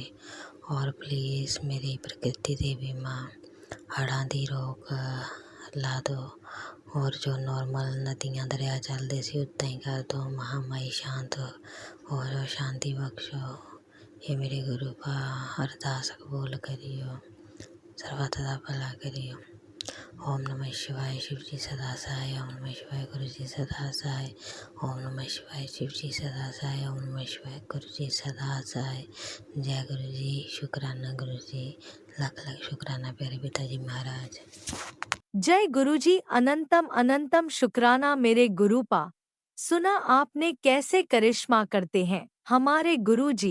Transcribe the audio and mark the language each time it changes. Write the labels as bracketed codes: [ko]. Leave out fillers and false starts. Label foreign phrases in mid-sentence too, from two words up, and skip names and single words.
[pa] ਔਰ ਪਲੀਜ਼ ਮੇਰੀ ਪ੍ਰਕਿਰਤੀ ਦੇਵੀ ਮਾਂ ਹੜ੍ਹਾਂ ਦੀ ਰੋਕ ਲਾ ਦਿਓ, ਔਰ ਜੋ ਨੋਰਮਲ ਨਦੀਆਂ ਦਰਿਆ ਚੱਲਦੇ ਸੀ ਉੱਦਾਂ ਹੀ ਕਰ ਦਿਓ। ਮਹਾਮਾਈ ਸ਼ਾਂਤ ਹੋ ਜਾਓ, ਸ਼ਾਂਤੀ ਬਖਸ਼ੋ। ਇਹ ਮੇਰੇ ਗੁਰੂ ਪਾ ਅਰਦਾਸ ਕਬੂਲ ਕਰਿਓ, ਸਰਬੱਤ ਦਾ ਭਲਾ ਕਰਿਓ। [sa] ओम नमः शिवाय [hi] शिव जी सदा सहाय। [sa] ओम नमः शिवाय [hi] गुरु जी सदा सहाय। [sa] ओम नमः शिवाय [hi] शिव जी सदा सहाय। [sa] ओम नमः शिवाय [hi] गुरु जी सदा सहाय। जय गुरु जी, शुकराना गुरु जी, लख लख शुकराना प्यारे पिताजी महाराज। जय गुरुजी, अनंतम अनंतम शुक्राना मेरे गुरु पा। सुना आपने कैसे करिश्मा करते हैं हमारे गुरुजी।